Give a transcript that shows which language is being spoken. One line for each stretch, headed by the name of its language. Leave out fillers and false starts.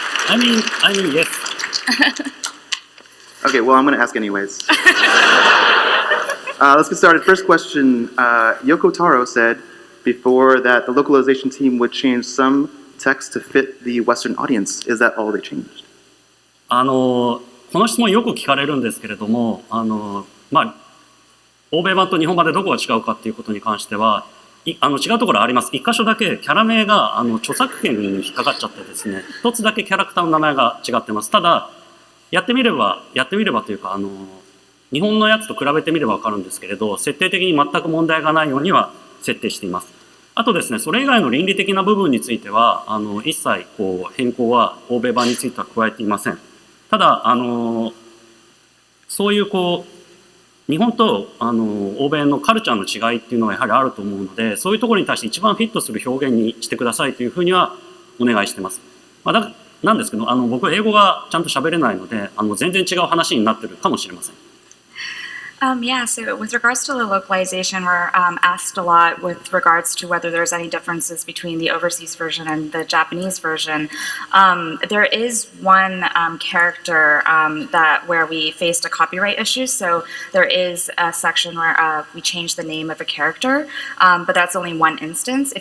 English: I mean, yes. Okay, well, I'm going to ask anyways. Let's get started. First question. Yoko Taro said before that the localization team would change some text to fit the Western audience. Is that all they changed?
Japanese: この質問よく聞かれるんですけれども、欧米版と日本版でどこが違うかっていうことに関しては、違うところあります。一箇所だけキャラ名が著作権に引っかかっちゃってですね、一つだけキャラクターの名前が違ってます。ただやってみればというか日本のやつと比べてみれば分かるんですけれど、設定的に全く問題がないようには設定しています。あとですね、それ以外の倫理的な部分については一切変更は欧米版については加えていません。ただそういう日本と欧米のカルチャーの違いっていうのはやはりあると思うので、そういうところに対して一番フィットする表現にしてくださいというふうにはお願いしてます。なんですけど僕は英語がちゃんと喋れないので全然違う話になってるかもしれません。
English: Yeah, so with regards to the localization, we're asked a lot with regards to whether there's any differences between the overseas version and the Japanese version. There is one character where we faced a copyright issue, so there is a section where we changed the name of a character, but that's only one instance.